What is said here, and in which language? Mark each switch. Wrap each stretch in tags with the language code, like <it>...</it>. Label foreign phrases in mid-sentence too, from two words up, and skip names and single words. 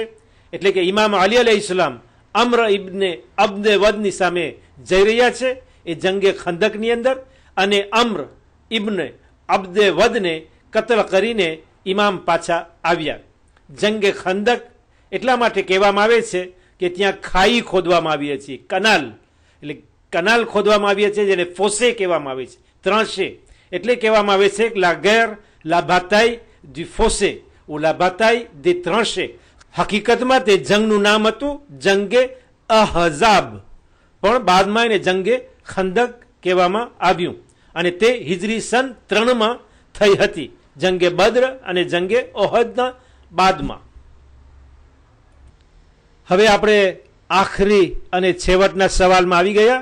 <gu>એટલે કે ઇમામ અલી અલૈહિસ્સલામ અમ્ર ઇબ્ને અબ્દેવદની સામે જઈ રહ્યા છે એ જંગે ખંદકની અંદર, અને અમ્ર ઇબ્ને અબ્દેવદને કતલ કરીને ઇમામ પાછા આવ્યા. જંગે ખંદક એટલા માટે કહેવામાં આવે છે કે ત્યાં ખાઈ ખોદવામાં આવી હતી, કનાલ, એટલે કનાલ ખોદવામાં આવી છે, જેને ફોસે કહેવામાં આવે છે, ત્રાંશે. એટલે કહેવામાં આવે છે કે</gu> <fr>la guerre la bataille du fossé ou la bataille des tranchées.</fr> <gu>હકીકતમાં તે જંગનું નામ હતું જંગે અહઝાબ, પણ બાદમાં એને જંગે ખંદક કહેવામાં આવ્યું, અને તે હિજરી સન 3 થઈ હતી જંગે બદ્ર અને જંગે ઓહદના બાદમાં. હવે આપણે આખરી અને છેવટના સવાલમાં આવી ગયા.</gu>